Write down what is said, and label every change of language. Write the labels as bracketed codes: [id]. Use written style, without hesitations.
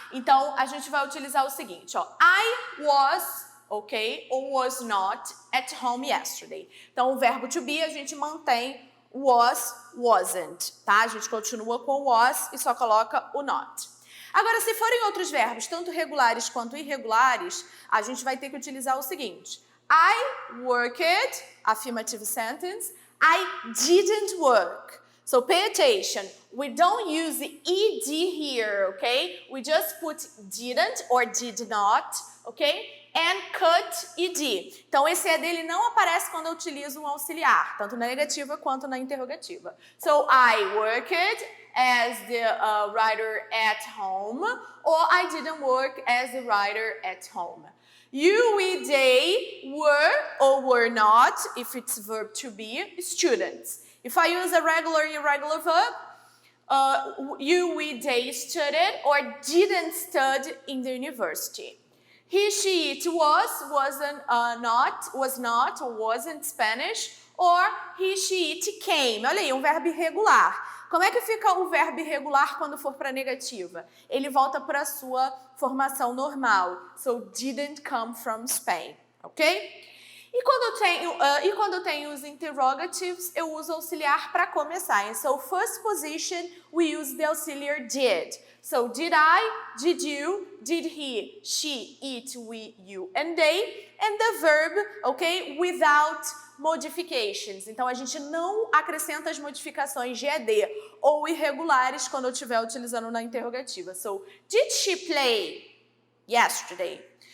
[pt] Então, a gente vai utilizar o seguinte, ó. [en] I was, ok, ou was not at home yesterday. [pt] Então, o verbo to be, a gente mantém was, wasn't, tá? A gente continua com was e só coloca o not. Agora, se forem outros verbos, tanto regulares quanto irregulares, a gente vai ter que utilizar o seguinte. [en] I worked, affirmative sentence. I didn't work. So pay attention, we don't use the ed here, okay? We just put didn't or did not, okay? And cut ed. [pt] Então esse ed ele não aparece quando eu utilizo um auxiliar, tanto na negativa quanto na interrogativa. [en] So I worked as the writer at home, or I didn't work as the writer at home. You, we, they were or were not, if it's verb to be, students. If I use a regular, irregular verb, you, we, they studied or didn't study in the university. He, she, it was, wasn't, not, was not, or wasn't Spanish, or he, she, it came. [pt] Olha aí, um verbo irregular. Como é que fica o verbo irregular quando for para negativa? Ele volta para a sua formação normal. [en] So, didn't come from Spain, ok? [pt] E quando eu tenho os interrogatives, eu uso auxiliar para começar. [en] And so, first position, we use the auxiliar did. So, did I, did you, did he, she, it, we, you, and they. And the verb, ok, without modifications. [pt] Então, a gente não acrescenta as modificações de ed ou irregulares quando eu estiver utilizando na interrogativa. [en] So, did she play yesterday?